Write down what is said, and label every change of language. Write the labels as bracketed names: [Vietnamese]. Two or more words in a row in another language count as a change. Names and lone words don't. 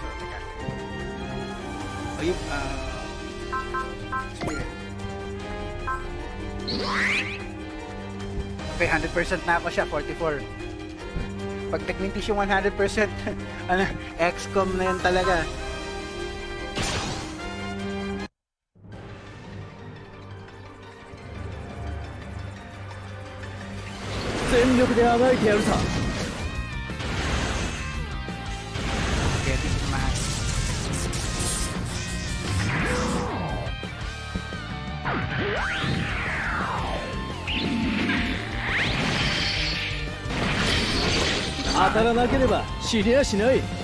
[Filipino] So, teka. O yung, spirit. Okay, 100% na ako siya, 44. Pag nag-mintis yung 100%, ano, XCOM na yan talaga. [Japanese] 全力であがいてやるさ。 [English] Okay, this is my... [Japanese] 当たらなければ死にやしない。